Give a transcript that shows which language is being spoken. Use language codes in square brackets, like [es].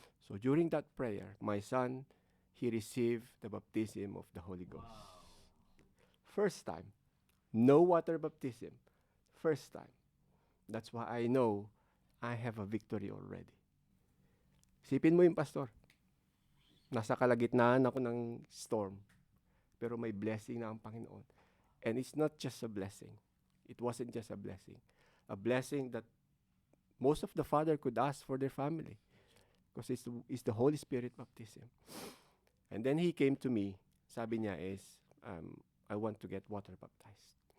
[en] So during that prayer, my son, he received the baptism of the Holy Ghost. Wow. First time. No water baptism. First time. That's why I know I have a victory already. [tl] Isipin mo yung Pastor. Nasa kalagitnaan ako ng storm. Pero may blessing na ang Panginoon. [en] And it's not just a blessing. It wasn't just a blessing. A blessing that most of the father could ask for their family. Because it's the Holy Spirit baptism. And then he came to me. [tl] Sabi niya is, I want to get water baptized.